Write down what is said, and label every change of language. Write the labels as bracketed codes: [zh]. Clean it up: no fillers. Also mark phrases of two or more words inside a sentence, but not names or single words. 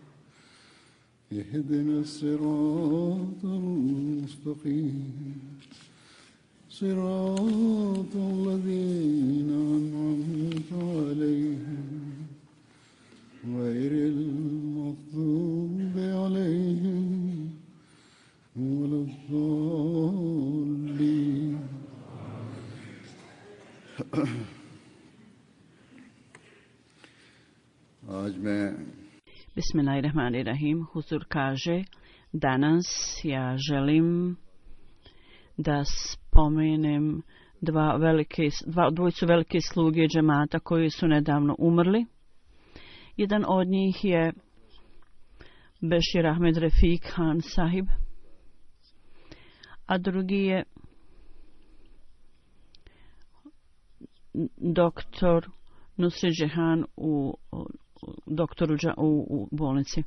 [ar] اهدنا الصراط المستقيم صراط الذين أنعمت عليهم غير المغضوب عليهم ولا الضالين. [hi] आज मैं [ar] بسم الله الرحمن الرحيم. [bs] Huzur kaže, danas ja želim da spomenem dvojicu velike sluge džemata koji su nedavno umrli. Jedan od njih je Bešir Ahmed Refik Han Sahib, a drugi je doktor Nusri Džehan u bolnici.